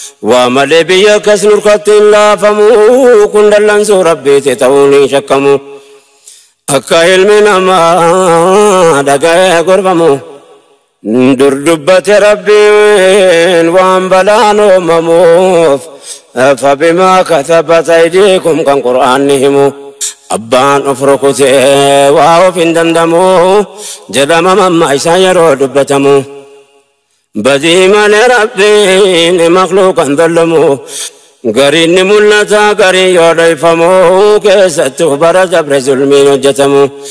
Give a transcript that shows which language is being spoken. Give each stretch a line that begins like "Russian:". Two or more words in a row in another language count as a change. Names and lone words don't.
Oromo: Waa malee biyya akkas nurkatti hin laafamu. Kun dallansuu Rabbiiti ta'uun hin shakkamu. Akka ilmi namaa dhaga'ee gorfamu. Dur dubbate Rabbiin waan balaan uumamuuf.
Arabic: فبما كتبت أيديكم
Oromo: kan Qur'aanni himu. Abbaan of rukutee waa of hin dandamu jedhama mamma isaa yeroo dubbatamu. Badii malee Rabbiin makhluuqan dallamu. Gariin ni mul'ata, gariin yoo dhayfamu, keessattuu bara dabre zulmiin hojjetamu.